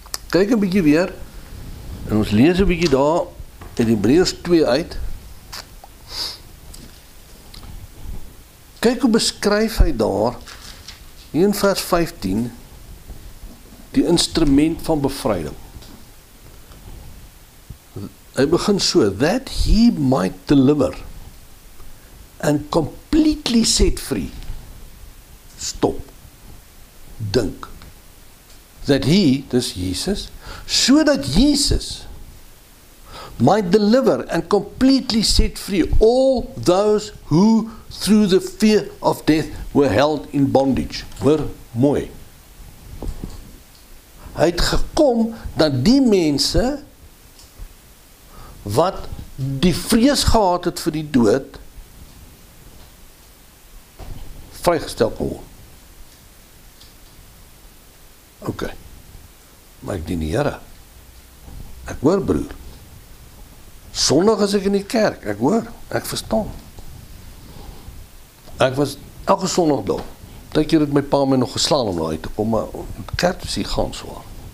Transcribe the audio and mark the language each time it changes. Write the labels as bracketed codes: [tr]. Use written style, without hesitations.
[af] Kyk 'n bietjie weer, en ons lees 'n bietjie daar in Hebreërs 2 uit. Kyk hoe beskryf hy daar, hier in vers 15, die instrument van bevryding. Hy begin so, [en] that he might deliver and completely set free. Stop. [af] Dink. [en] That he, [af] dis Jesus, [en] so that Jesus might deliver and completely set free all those who through the fear of death were held in bondage. [af] Hoor mooi. Hy het gekom dat die mense wat die vrees gehad het vir die dood, vrygestel kon word. Ok, maar ek dien die Here. Ek hoor broer. Sondag is ek in die kerk, ek hoor, ek verstaan. Ek was elke Sondag daar. Partykeer het my pa my nog geslaan om daar uit te kom, maar die kerk is hier gaan swaar.